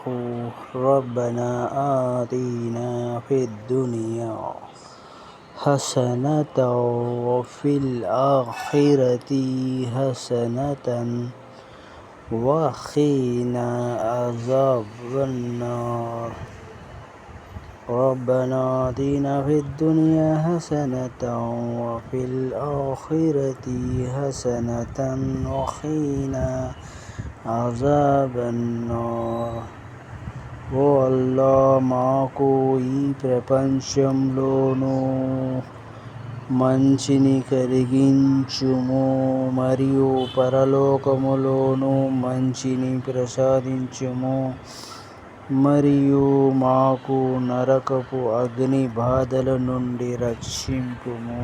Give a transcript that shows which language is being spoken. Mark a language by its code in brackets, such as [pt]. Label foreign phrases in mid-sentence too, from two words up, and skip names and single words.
[ar] ربنا آتنا في الدنيا حسنة وفي الآخرة حسنة وقنا عذاب النار. ربنا آتنا في الدنيا حسنة وفي الآخرة حسنة وقنا عذاب النار. [te] ఓ అల్లా, మాకు ఈ ప్రపంచంలోనూ మంచిని కలిగించుము మరియు పరలోకములోనూ మంచిని ప్రసాదించుము మరియు మాకు నరకపు అగ్ని బాధల నుండి రక్షింపుము.